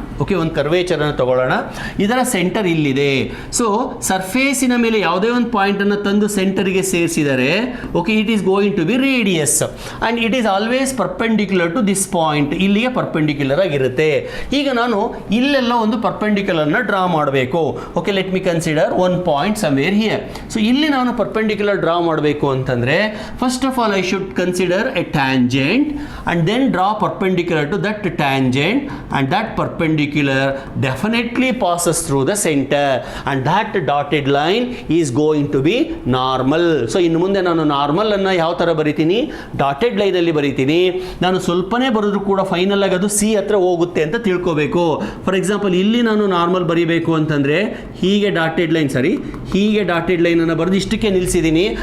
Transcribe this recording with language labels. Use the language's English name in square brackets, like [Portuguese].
[Kannada] Okay, ಒಂದು ಕರ್ವೇಚರನ್ನು ತಗೊಳ್ಳೋಣ. ಇದರ ಸೆಂಟರ್ ಇಲ್ಲಿದೆ. ಸೊ ಸರ್ಫೇಸಿನ ಮೇಲೆ ಯಾವುದೇ ಒಂದು ಪಾಯಿಂಟನ್ನು ತಂದು ಸೆಂಟರ್ಗೆ ಸೇರಿಸಿದರೆ, okay, [English] It is going to be radius and it is always perpendicular to this point. [Kannada] ಇಲ್ಲಿಗೆ ಪರ್ಪೆಂಡಿಕ್ಯುಲರ್ ಆಗಿರುತ್ತೆ. ಈಗ ನಾನು ಇಲ್ಲೆಲ್ಲ ಒಂದು ಪರ್ಪೆಂಡಿಕ್ಯುಲರ್ನ ಡ್ರಾ ಮಾಡಬೇಕು. [English] Okay, let me consider one point somewhere here. [Kannada] So ಇಲ್ಲಿ ನಾನು ಪರ್ಪೆಂಡಿಕ್ಯುಲರ್ ಡ್ರಾ ಮಾಡಬೇಕು ಅಂತಂದರೆ, [English] First of all I should consider a tangent and then draw perpendicular to that tangent, and that perpendicular definitely passes through the center, and that dotted line is going to be normal. [Kannada] So ಇನ್ನು ಮುಂದೆ ನಾನು normal ಅನ್ನು ಯಾವ ಥರ ಬರಿತೀನಿ, dotted ಲೈನಲ್ಲಿ ಬರಿತೀನಿ. ನಾನು ಸ್ವಲ್ಪನೇ ಬರೆದ್ರು ಕೂಡ ಫೈನಲ್ ಆಗಿ ಅದು ಸಿ ಹತ್ರ ಹೋಗುತ್ತೆ ಅಂತ ತಿಳ್ಕೋಬೇಕು. ಫಾರ್ ಎಕ್ಸಾಂಪಲ್ ಇಲ್ಲಿ ನಾನು ನಾರ್ಮಲ್ ಬರಿಬೇಕು ಅಂತಂದರೆ ಹೀಗೆ ಡಾಟೆಡ್ ಲೈನ್, ಹೀಗೆ ಡಾಟೆಡ್ ಲೈನನ್ನು ಬರೆದು ಇಷ್ಟಕ್ಕೆ ನಿಲ್ಲಿಸಿದ್ದೀನಿ.